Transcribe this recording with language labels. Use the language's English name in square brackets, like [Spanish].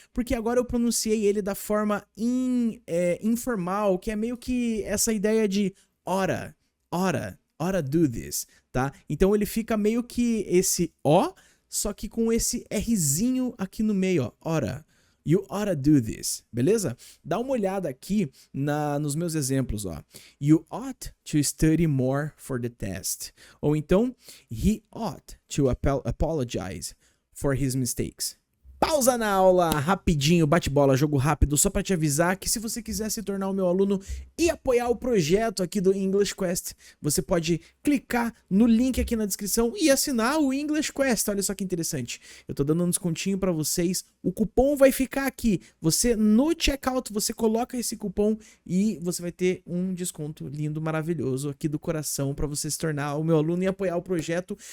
[Portuguese] Porque agora eu pronunciei ele da forma informal, que é meio que essa ideia de [English] oughta do this, [Portuguese] tá? Então ele fica meio que esse O, só que com esse Rzinho aqui no meio, ó, oughta. [English] You oughta do this, [Portuguese] beleza? Dá uma olhada aqui nos meus exemplos, ó. [English] You ought to study more for the test. [Portuguese] Ou então, [English] he ought to apologize for his mistakes. [Portuguese] Pausa na aula, rapidinho, bate-bola, jogo rápido, só para te avisar que se você quiser se tornar o meu aluno e apoiar o projeto aqui do English Quest, você pode clicar no link aqui na descrição e assinar o English Quest. Olha só que interessante, eu tô dando um descontinho para vocês, o cupom vai ficar aqui, você no checkout, você coloca esse cupom e você vai ter um desconto lindo, maravilhoso aqui do coração para você se tornar o meu aluno e apoiar o projeto.